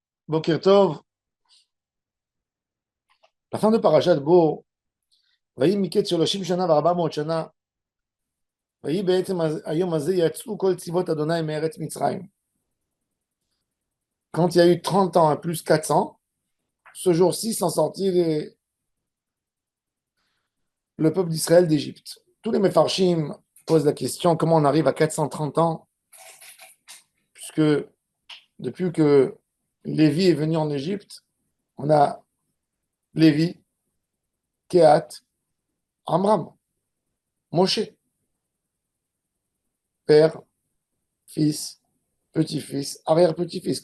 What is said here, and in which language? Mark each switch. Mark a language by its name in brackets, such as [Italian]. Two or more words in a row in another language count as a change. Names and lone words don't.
[Hebrew] בוקר טוב, [French] la fin de [Hebrew] Parashat Bo, ויהי מקץ 30 שנה ו400 שנה, ויהי בעצם היום הזה יצאו כל צבאות אדוני מארץ מצרים. [French] Quand il y a eu 30 ans plus 400, ce jour-ci s'en sortit le peuple d'Israël d'Égypte. Tous les Mefarshim posent la question comment on arrive à 430 ans, puisque depuis que Lévi est venu en Égypte, on a Lévi, Kehat, Amram, Moshe, père, fils, petit-fils, arrière-petit-fils.